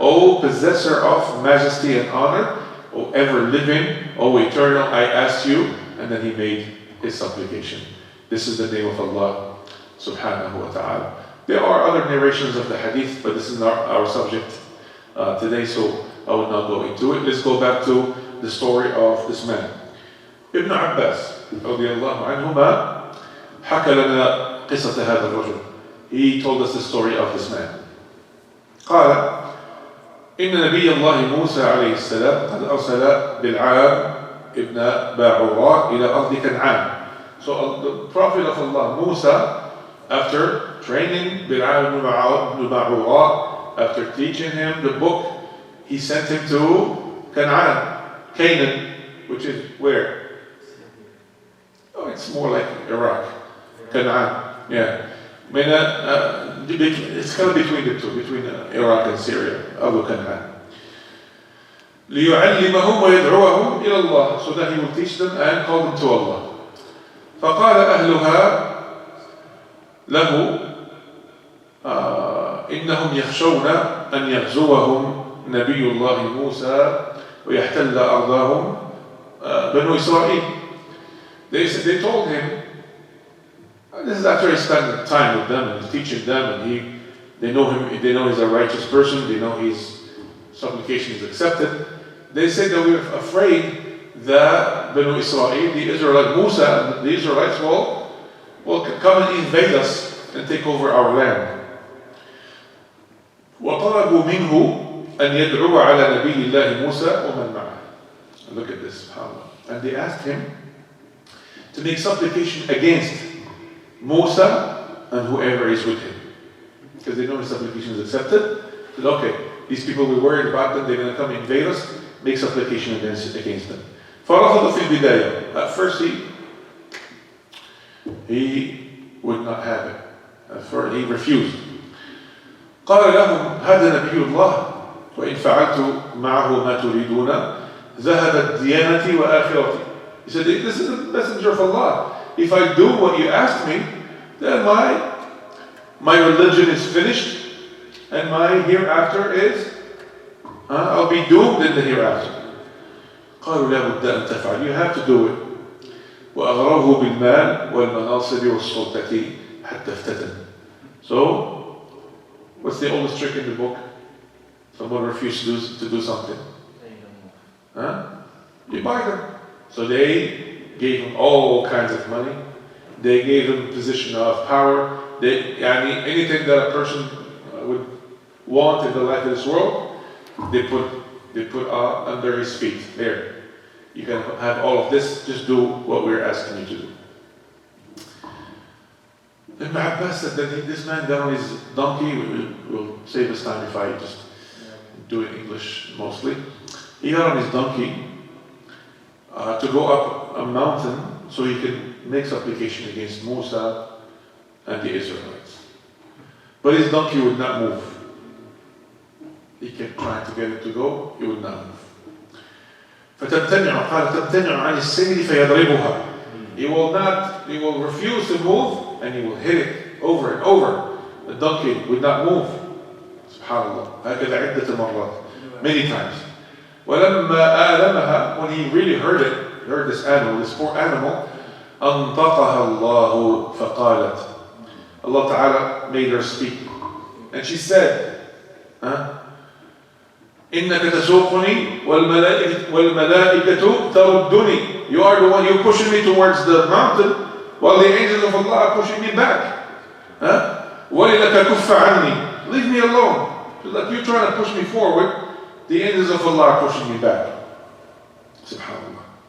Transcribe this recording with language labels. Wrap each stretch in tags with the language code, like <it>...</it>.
<en>O possessor of majesty and honor, O ever living, O eternal, I ask you. And then he made his supplication. This is the name of Allah subhanahu wa ta'ala. There are other narrations of the hadith, but this is not our subject today, so I will not go into it. Let's go back to the story of this man.</en> <ar>Ibn Abbas رضي الله عنهما حكى لنا قصة هذا الرجل.</ar> <en>He told us the story of this man.</en> <ar>قال إن نبي الله موسى عليه السلام قد أرسل بالعام ابن باعوراء إلى أرض كنعان.</ar> <en>So the Prophet of Allah, Musa, after training Bil'am ibn Ba'ura, after teaching him the book, he sent him to Canaan, which is where? Oh, it's more like Iraq. Canaan, yeah. It's kind of between the two, between Iraq and Syria, Abu Canaan.</en> <ar>ليعلمهم ويدعوهم إلى الله,</ar> <en>so that he will teach them and call them to Allah.</en> <ar>فقال أهلها له إنهم يخشون أن يغزوهم نبي الله موسى ويحتل أرضهم بنو إسرائيل.</ar> <en>They told him, this is after he spent time with them and teaching them, and they know him, they know he's a righteous person, they know his supplication is accepted. They said that we're afraid that Banu Israel, the Israelite Musa, and the Israelites will come and invade us and take over our land.</en> <ar>وطلبوا منه أن يدعو على نبي الله موسى ومن معه.</ar> <en>Look at this, subhanAllah. And they asked him to make supplication against Musa and whoever is with him, because they know his supplication is accepted. They said, okay, these people we're worried about them, they're going to come invade us, make supplication against them.</en> <ar>فرفض في البداية.</ar> <en>At first he would not have it. At first he refused.</en> <ar>قال لهم هذا نبي الله وإن فعلت معه ما تريدون ذهبت ديانتي وآخرتي.</ar> <en>He said, this is the messenger of Allah. If I do what you asked me, then my religion is finished and my hereafter is, I'll be doomed in the hereafter.</en> <ar>قالوا لا بد أن تفعل,</ar> <en>you have to do it.</en> <ar>وأغروه بالمال والمناصب والسلطة حتى افتتن.</ar> <en>So, what's the oldest trick in the book? Someone refused to do something. You buy them. So they gave him all kinds of money. They gave him a position of power. Anything that a person would want in the life of this world, they put under his feet. There. You can have all of this, just do what we're asking you to do. Ibn Abbas said that this man got on his donkey. We'll save us time if I just do it in English mostly. He got on his donkey to go up a mountain so he can make supplication against Musa and the Israelites. But his donkey would not move. He kept trying to get it to go, it would not move.</en> <ar>فتمتنع, قال تمتنع عن السير فيضربها.</ar> <en>He will refuse to move and he will hit it over and over. The donkey would not move.</en> <ar>Subhanallah. هكذا عدة مرات.</ar> <en>Many times.</en> <ar>ولما آلمها,</ar> <en>when he really heard this animal, this poor animal,</en> <ar>أنطقها الله فقالت.</ar> <en>Allah Ta'ala made her speak. And she said,</en> <ar>إنك تسوقني والملائكة تردني.</ar> <en>You are the one, you're pushing me towards the mountain while the angels of Allah are pushing me back.</en> <ar>وَلِلَكَ كُفَّ عَنِّي.</ar> <en>Leave me alone. Like you're trying to push me forward, the angels of Allah are pushing me back. SubhanAllah.</en>